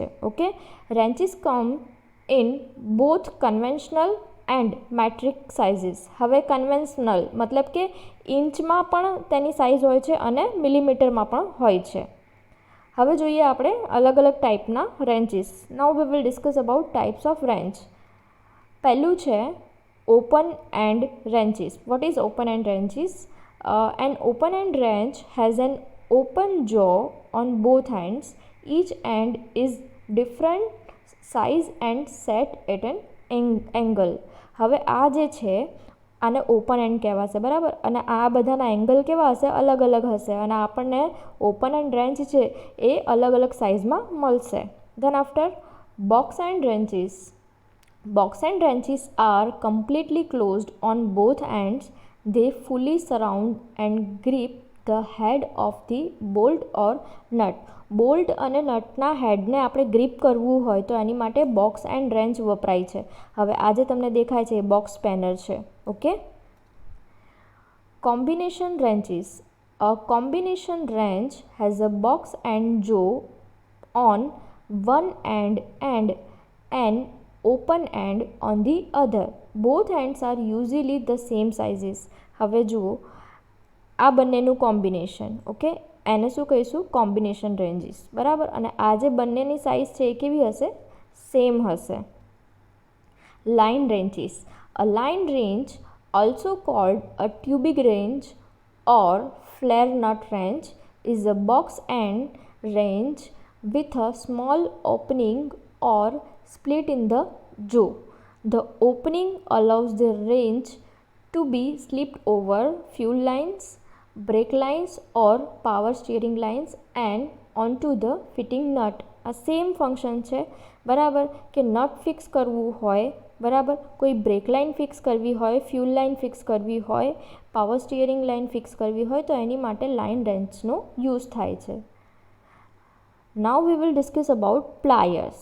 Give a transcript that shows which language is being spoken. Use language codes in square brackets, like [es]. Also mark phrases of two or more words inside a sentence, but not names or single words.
[en] Okay, wrenches come in both conventional and metric sizes. [gu] હવે કન્વેન્શનલ મતલબ કે ઇંચમાં પણ તેની સાઇઝ હોય છે અને મિલીમીટરમાં પણ હોય છે. હવે જોઈએ આપણે અલગ અલગ ટાઈપના રેન્ચીસ. [en] Now we will discuss about types of wrench. [gu] પહેલું છે [en] open end wrenches. What is open end wrenches? An open end wrench has an open jaw on both ends. Each end is different size and set at an angle. [gu] હવે આ જે છે આને [en] open end [gu] કહેવાશે બરાબર અને આ બધાના એંગલ કેવા હશે અલગ અલગ હશે અને આપણને [en] open end wrench [gu] છે એ અલગ અલગ સાઇઝમાં મળશે. [en] Then after box end wrenches. Box and wrenches are completely closed on both ends. They fully surround and grip the head of the bolt or nut. [gu] બોલ્ટ અને નટના હેડને આપણે ગ્રીપ કરવું હોય તો એની માટે [en] box end wrench [gu] વપરાય છે. હવે આજે તમને દેખાય છે એ [en] box spanner [gu] છે. [en] Okay, combination wrenches. A combination wrench has a box end jo on one end and an open end on the other. Both ends are usually the same sizes. [gu] હવે જુઓ આ બંનેનું કોમ્બિનેશન. ઓકે, એને શું કહીશું [en] combination wrenches [gu] બરાબર અને આ જે બંનેની સાઇઝ છે એ કેવી હશે સેમ હશે. [en] Line wrenches. A line wrench also called a tubic wrench or flare nut wrench is a box end wrench with a small opening or split in the jaw. The opening allows the wrench to be slipped over fuel lines, brake lines or power steering lines and onto the fitting nut. [gu] આ [en] same function [gu] છે બરાબર કે નટ ફિક્સ કરવું હોય બરાબર, કોઈ [en] brake line [gu] ફિક્સ કરવી હોય, [en] fuel line [gu] ફિક્સ કરવી હોય, [en] power steering line [gu] ફિક્સ કરવી હોય તો એની માટે [en] line wrench [gu] યુઝ થાય છે. [en] Now we will discuss about pliers.